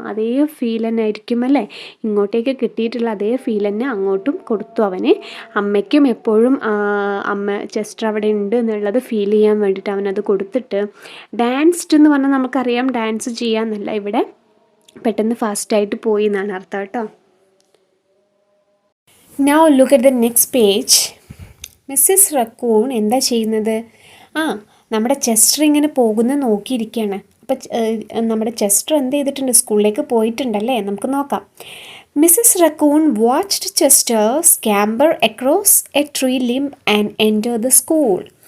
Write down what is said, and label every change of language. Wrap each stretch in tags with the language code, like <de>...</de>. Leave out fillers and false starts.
<ml>അതേ ഫീൽ തന്നെ ആയിരിക്കും അല്ലേ, ഇങ്ങോട്ടേക്ക് കിട്ടിയിട്ടുള്ള അതേ ഫീൽ തന്നെ അങ്ങോട്ടും കൊടുത്തു അവന്. അമ്മയ്ക്കും എപ്പോഴും ചെസ്റ്റർ അവിടെ ഉണ്ട് എന്നുള്ളത് ഫീൽ ചെയ്യാൻ വേണ്ടിയിട്ട് അവനത് കൊടുത്തിട്ട്, ഡാൻസ്ഡ് എന്ന് പറഞ്ഞാൽ നമുക്കറിയാം ഡാൻസ് ചെയ്യാമെന്നല്ല, ഇവിടെ പെട്ടെന്ന് ഫാസ്റ്റായിട്ട് പോയി എന്നാണ് അർത്ഥം കേട്ടോ.</ml> <en>Now look at the next page.</en> <ml>Mrs raccoon എന്താ ചെയ്യുന്നത്, നമ്മുടെ ചെസ്റ്റർ ഇങ്ങനെ പോകുന്നത് നോക്കിയിരിക്കുകയാണ്. അപ്പോൾ നമ്മുടെ ചെസ്റ്റർ എന്ത് ചെയ്തിട്ടുണ്ട്, സ്കൂളിലേക്ക് പോയിട്ടുണ്ടല്ലേ, നമുക്ക് നോക്കാം.</ml> <en>Mrs Raccoon watched Chester scamper across a tree limb and enter the school.</en>